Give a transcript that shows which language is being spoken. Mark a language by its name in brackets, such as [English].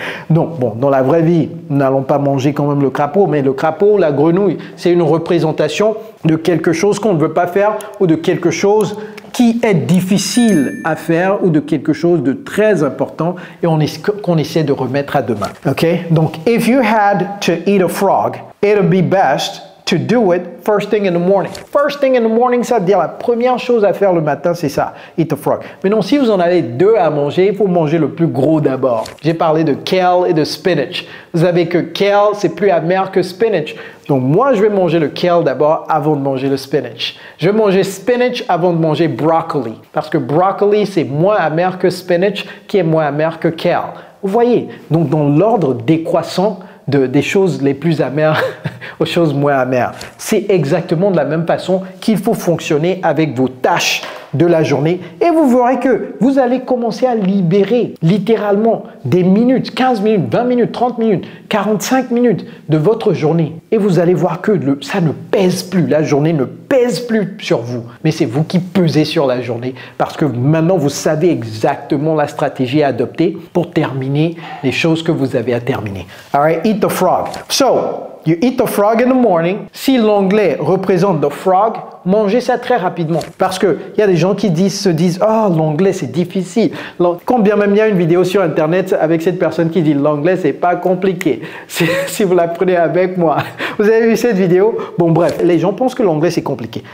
[French] Donc, bon, dans la vraie vie, nous n'allons pas manger quand même le crapaud, mais le crapaud, la grenouille, c'est une représentation de quelque chose qu'on ne veut pas faire ou de quelque chose qui est difficile à faire ou de quelque chose de très important et qu'on essaie de remettre à demain. OK? [English] Donc, if you had to eat a frog, it would be best to do it first thing in the morning. First thing in the morning, [French] ça veut dire la première chose à faire le matin, c'est ça, [English] eat a frog. [French] Mais non, si vous en avez 2 à manger, il faut manger le plus gros d'abord. J'ai parlé de kale et de spinach. Vous savez que kale, c'est plus amer que spinach. Donc moi, je vais manger le kale d'abord avant de manger le spinach. Je vais manger spinach avant de manger broccoli. Parce que broccoli, c'est moins amer que spinach, qui est moins amer que kale. Vous voyez? Donc dans l'ordre décroissant, des choses les plus amères aux choses moins amères. C'est exactement de la même façon qu'il faut fonctionner avec vos tâches de la journée et vous verrez que vous allez commencer à libérer littéralement des minutes, 15 minutes, 20 minutes, 30 minutes, 45 minutes de votre journée et vous allez voir que ça ne pèse plus, la journée ne pèse plus sur vous, mais c'est vous qui pesez sur la journée parce que maintenant vous savez exactement la stratégie à adopter pour terminer les choses que vous avez à terminer. [English] All right, eat the frog. So, you eat the frog in the morning. [French] Si l'anglais représente [English] the frog, [French] mangez ça très rapidement. Parce qu'il y a des gens qui se disent « Oh, l'anglais, c'est difficile. » Quand bien même il y a une vidéo sur Internet avec cette personne qui dit « L'anglais, c'est pas compliqué. » Si vous la prenez avec moi. Vous avez vu cette vidéo? Bon, bref, les gens pensent que l'anglais, c'est compliqué.